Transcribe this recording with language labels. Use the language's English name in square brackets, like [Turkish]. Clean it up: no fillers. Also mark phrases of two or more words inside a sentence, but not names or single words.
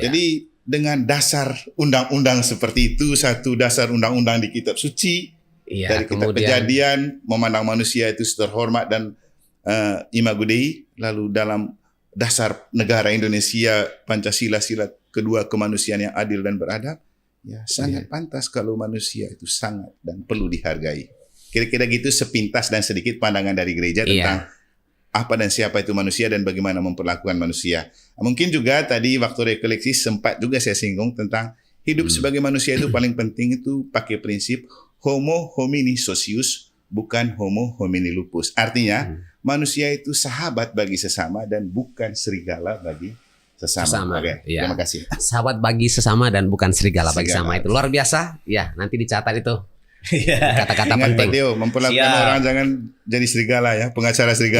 [Indonesian] Jadi dengan dasar undang-undang seperti itu, satu dasar undang-undang di kitab suci, dari kitab Kejadian, memandang manusia itu terhormat dan [Latin] imago Dei, [Indonesian] lalu dalam dasar negara Indonesia, Pancasila, sila kedua kemanusiaan yang adil dan beradab, ya sangat pantas kalau manusia itu sangat dan perlu dihargai. Kira-kira gitu sepintas dan sedikit pandangan dari gereja tentang apa dan siapa itu manusia dan bagaimana memperlakukan manusia. Mungkin juga tadi waktu rekoleksi sempat juga saya singgung tentang hidup sebagai manusia itu paling penting itu pakai prinsip [Latin] homo homini socius, [Indonesian] bukan [Latin] homo homini lupus. [Indonesian] Artinya manusia itu sahabat bagi sesama dan bukan serigala bagi sesama. Oke, terima kasih. Sahabat bagi sesama dan bukan serigala bagi sesama, itu luar biasa. Ya, nanti dicatat itu. Kata-kata Ingat penting. Pateo, memperlakukan orang jangan jadi serigala ya, pengacara serigala.